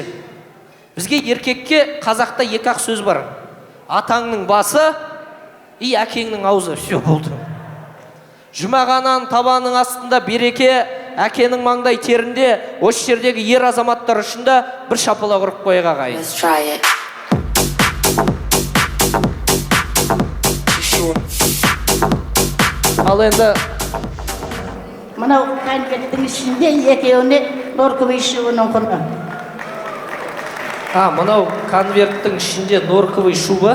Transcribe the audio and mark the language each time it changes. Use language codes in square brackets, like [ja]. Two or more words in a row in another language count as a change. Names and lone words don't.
[kk] Бізге еркекке қазақта 2-ақ сөз бар. Атаңның басы, әкеңнің аузы. Все болды. Жұмақ ананың табанының астында береке, әкенің маңдай терінде, осы жердегі ер азаматтар үшінде бір шапалақ ұрып қойға ғайын. [en] Let's try it. [kk] Ал енді мынау конфеттің ішінде екеуіне [ru] норковый шубаның [kk] құны. Мынау конверттің ішінде [ru] норковый шуба.